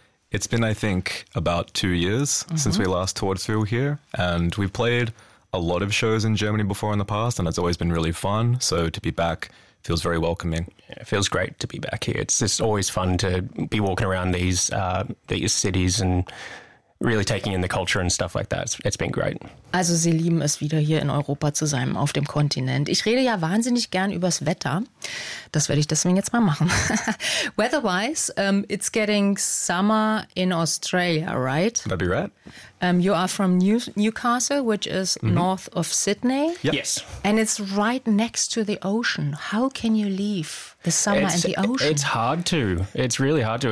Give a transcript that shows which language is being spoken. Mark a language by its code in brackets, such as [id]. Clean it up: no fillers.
[en] It's been, I think, about 2 years mm-hmm. since we last toured through here, and we've played a lot of shows in Germany before in the past, and it's always been really fun. So to be back feels very welcoming. Yeah, it feels great to be back here. It's just always fun to be walking around these cities and really taking in the culture and stuff like that. It's been great. [de] Also, Sie lieben es, wieder hier in Europa zu sein, auf dem Kontinent. Ich rede ja wahnsinnig gern übers Wetter. Das werde ich deswegen jetzt mal machen. [en] Weather-wise, it's getting summer in Australia, right? That'd be right. You are from Newcastle, which is mm-hmm. north of Sydney. Yep. Yes. And it's right next to the ocean. How can you leave the summer and the ocean? It's hard to. It's really hard to.